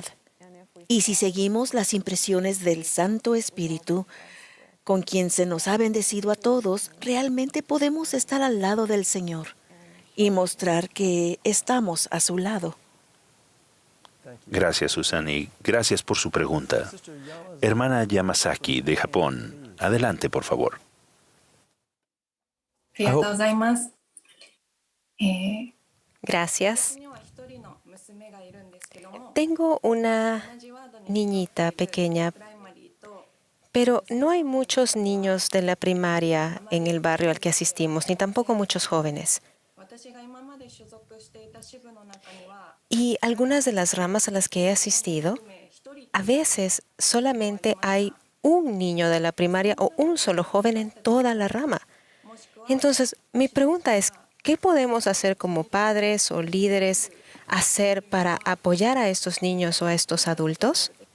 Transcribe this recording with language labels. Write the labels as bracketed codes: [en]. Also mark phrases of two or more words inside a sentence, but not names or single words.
[es] Y si seguimos las impresiones del Santo Espíritu, con quien se nos ha bendecido a todos, realmente podemos estar al lado del Señor y mostrar que estamos a su lado. Gracias, Susan, y gracias por su pregunta. Hermana Yamazaki, de Japón, adelante, por favor. [ja] ありがとうございます。 [es] Gracias. [ja] 私には一人の娘がいるんですけども、 [es] Tengo una [ja] 同じワードに [es] niñita pequeña, [ja] プライマリーと [es] pero no hay muchos niños de la primaria en el barrio al que asistimos, ni tampoco muchos jóvenes. [ja] 私が今まで所属していた支部の中には [es] Y algunas de las ramas a las que he asistido, [ja] 一人 [es] a veces solamente hay un niño de la primaria o un solo joven en toda la rama. Entonces, mi pregunta es, ¿qué podemos hacer como padres o líderes hacer para apoyar a estos niños o a estos adultos?